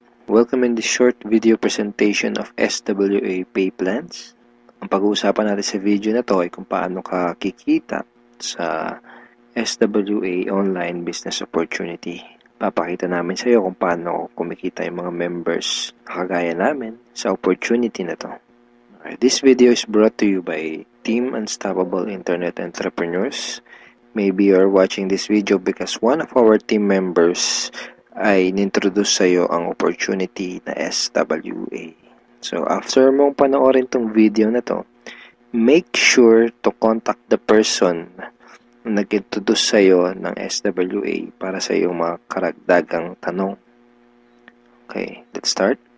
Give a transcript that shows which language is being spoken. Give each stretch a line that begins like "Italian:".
English: Welcome in this short video presentation of SWA Pay Plans.
Filipino: Ang pag-uusapan natin sa video na to ay kung paano ka kikita sa SWA Online Business Opportunity. Papakita namin sa iyo kung paano kumikita yung mga members na kagaya namin sa opportunity na to.
English: This video is brought to you by Team Unstoppable Internet Entrepreneurs. Maybe you're watching this video because one of our team members
Filipino: ay nintroduce sa iyo ang opportunity na SWA. So, after mong panoorin tong video na to,
English: make sure to contact the person
Filipino: na nag-introduce sa iyo ng SWA para sa iyong mga karagdagang tanong.
English: Okay, let's start.